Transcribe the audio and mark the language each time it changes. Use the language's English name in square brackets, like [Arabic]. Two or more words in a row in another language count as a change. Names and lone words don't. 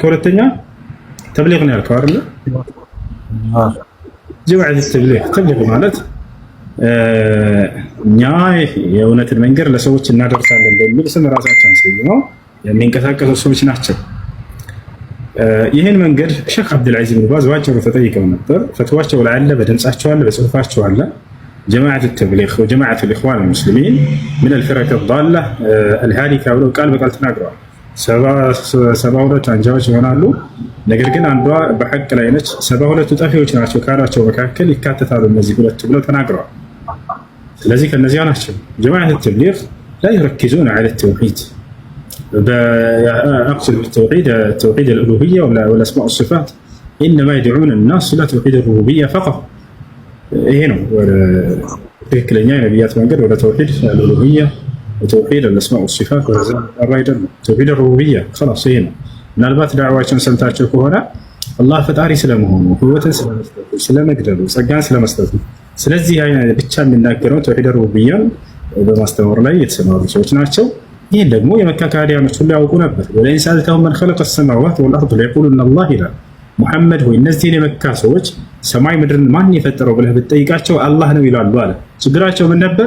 [Amharic] ሁለተኛ ተብሊግ ነው ያልከው አይደል? ጀማዓት ተብሊግ ማለት እኛ የእውነትን መንገድ ለሰዎች እናደርሳለን በሚል ስም ራሳቸውን ሰይመው የሚንቀሳቀሱ ሰዎች ናቸው። ይህን መንገድ ሼክ አብዱልዓዚዝ ብን ባዝ ባጭሩ ተጠይቀው ነበር። ፈትዋቸው ላይ አለ፣ በድምጻቸው አለ፣ በጽሁፋቸው አለ። ጀማዓት ተብሊግ [Arabic] وجماعة الإخوان المسلمين من الفرق الضالة الهالكة [Amharic] ብለው ቃል በቃል ተናግረዋል። 72 አንጃዎች ይሆናሉ። ነገር ግን አንዷ በሐቅ ላይ ነች። 72ቱ ጠፊዎች ናቸው ካላቸው መካከል ይካተታሉ እነዚህ ሁለት ብለው ተናግረዋል። ስለዚህ ከነዚያ ናቸው። ጀማዓት ተብሊግ [Arabic] لا يركزون على التوحيد، أقصد بالتوحيد توحيد الألوهية والأسماء والصفات، إنما يدعون الناس إلى توحيد الربوبية فقط. [Amharic] ይሄ ነው ትክክለኛ የነቢያት መንገድ፣ ወደ [Arabic] توحيد الألوهية وتوحيد الأسماء والصفات [Amharic] ወዘ አይደለም። [Arabic] توحيد الربوبية [Amharic] خلاص ይሄ ነው። ምናልባት ዳዕዋቸውን ሰምታቸው ከሆነ አላህ ፈጣሪ ስለመሆኑ፣ ህይወትን ስለመስጠቱ፣ ስለመግደሉ፣ ጸጋን ስለመስጠቱ ስለዚህ ብቻ የሚናገረው [Arabic] توحيد الربوبية [Amharic] በማስተማር ላይ የተሰማሩ ሰዎች ናቸው። ይህን ደግሞ የመካ ከሃዲያኖች ሁሉ ያውቁ ነበር። [Arabic] ولئن سألتهم من خلق السماوات والأرض ليقولن الله [Amharic] ይላል። ሙሐመድ ሆይ እነዚህን የመካ ሰዎች ሰማይ ምድርን ማን የፈጠረው ብለህ ብትጠይቃቸው አላህ ነው ይላሉ አለ። ችግራቸው ምን ነበር?